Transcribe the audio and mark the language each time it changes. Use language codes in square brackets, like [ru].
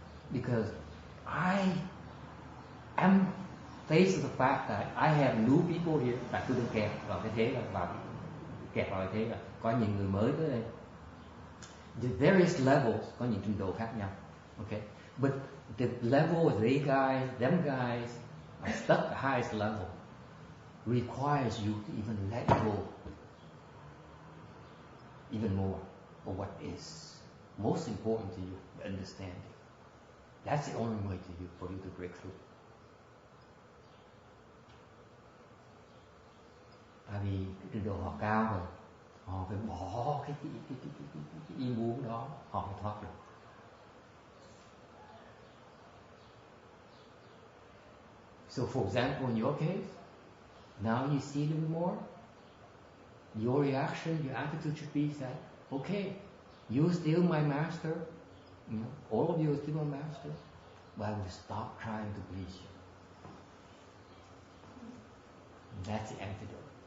[en] Because I am faced with the fact that I have new people here. [vi] Tại tôi đang kẹt vào cái thế là kẹt vào cái thế là có nhiều người mới tới đây. [en] The various levels [vi] có những trình độ khác nhau. [en] Okay, but the level them guys are stuck at the highest level. Requires you to even let go even more of what is most important to you, the understanding. That's the only way for you to break through. [vi] Tại vì cái trình độ họ cao rồi, họ phải bỏ cái ý muốn đó, họ phải thoát được. [en] So for example, in your case, now you see a little more. Your reaction, your attitude should be that, okay, you're still my master. You know, all of you are still my master, but I will stop trying to please you. And that's the antidote.